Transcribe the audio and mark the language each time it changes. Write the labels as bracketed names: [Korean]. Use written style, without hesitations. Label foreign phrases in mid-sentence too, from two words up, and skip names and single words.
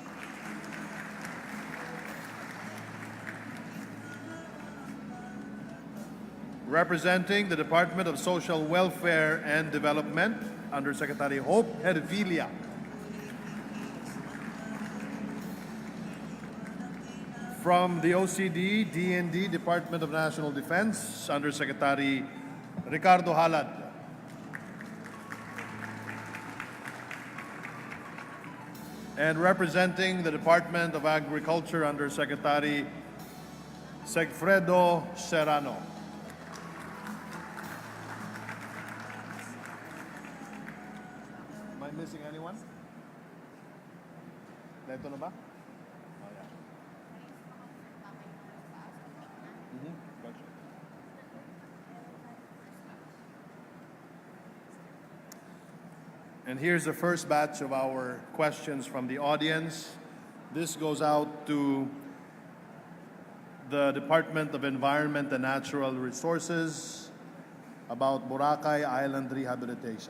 [English] Representing the Department of Social Welfare and Development, Undersecretary Hope Hervilla. From the OCD, DND, Department of National Defense, Undersecretary Ricardo Halad. And representing the Department of Agriculture, Undersecretary Segfredo Serrano. Am I missing anyone? [Filipino] Neto na ba? [English] Oh, yeah. Gotcha. And here's the first batch of our questions from the audience. This goes out to the Department of Environment and Natural Resources about Boracay Island rehabilitation.